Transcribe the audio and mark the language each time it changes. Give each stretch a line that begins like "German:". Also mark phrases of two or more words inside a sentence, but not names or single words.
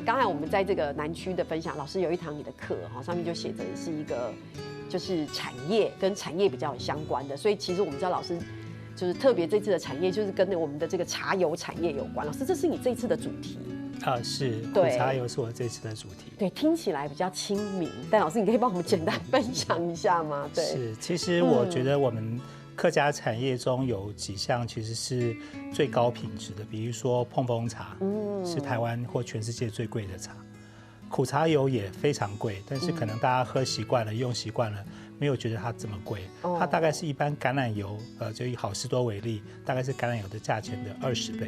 Chinese: 剛才我們在這個南區的分享，老師有一堂你的課哈，上面就寫着是一個就是產業跟產業比較有相關的，所以其實我們知道老師就是特別這次的產業就是跟我們的這個茶油產業有關。老師，這是你這次的主題是苦茶油是我這次的主題。對，聽起來比較親民，但老師你可以幫我們簡單分享一下嗎？對，是，其實我覺得我們客家產業中有幾項其實是最高品質的，比如說碰風茶，是台灣或全世界最貴的茶。苦茶油也非常貴，但是可能大家喝習慣了、用習慣了，沒有覺得它這麼貴。它大概是一般橄欖油，就以好市多為例，大概是橄欖油的價錢的20倍。